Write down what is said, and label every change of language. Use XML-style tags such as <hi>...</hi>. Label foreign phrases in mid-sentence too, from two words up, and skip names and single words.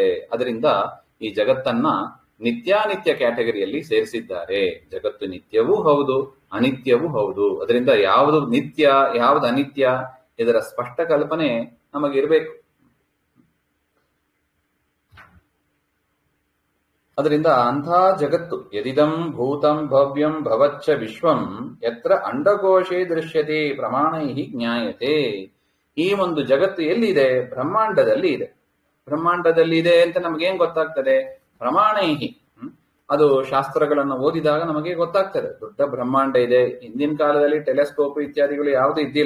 <kn>ಅದರಿಂದ ಈ ಜಗತ್ತನ್ನ ನಿತ್ಯಾನಿತ್ಯ ಕ್ಯಾಟಗರಿಯಲ್ಲಿ ಸೇರಿಸಿದ್ದಾರೆ. ಜಗತ್ತು ನಿತ್ಯವೂ ಹೌದು ಅನಿತ್ಯವೂ ಹೌದು. ಅದರಿಂದ ಯಾವುದು ನಿತ್ಯ ಯಾವುದು ಅನಿತ್ಯ ಇದರ ಸ್ಪಷ್ಟ ಕಲ್ಪನೆ ನಮಗಿರ್ಬೇಕು. ಅದರಿಂದ ಅಂಥ ಜಗತ್ತು</kn> <sa>ಯದಿದಂ ಭೂತಂ ಭವ್ಯಂ ಭವಚ್ಚ ವಿಶ್ವಂ ಯತ್ರ ಅಂಡಕೋಶೇ ದೃಶ್ಯತೆ ಪ್ರಮಾಣೈಹಿ ಜ್ಞಾಯತೆ.</sa> <kn>ಈ ಒಂದು ಜಗತ್ತು ಎಲ್ಲಿದೆ? ಬ್ರಹ್ಮಾಂಡದಲ್ಲಿ ಇದೆ. ಬ್ರಹ್ಮಾಂಡದಲ್ಲಿ ಇದೆ ಅಂತ ನಮಗೇನ್ ಗೊತ್ತಾಗ್ತದೆ? ಪ್ರಮಾಣೈಹಿ. ಅದು ಶಾಸ್ತ್ರಗಳನ್ನು ಓದಿದಾಗ ನಮಗೆ ಗೊತ್ತಾಗ್ತದೆ. ದೊಡ್ಡ ಬ್ರಹ್ಮಾಂಡ ಇದೆ. ಹಿಂದಿನ ಕಾಲದಲ್ಲಿ ಟೆಲಿಸ್ಕೋಪ್ ಇತ್ಯಾದಿಗಳು ಯಾವುದು ಇದ್ದಿಲ್ಲ.</kn>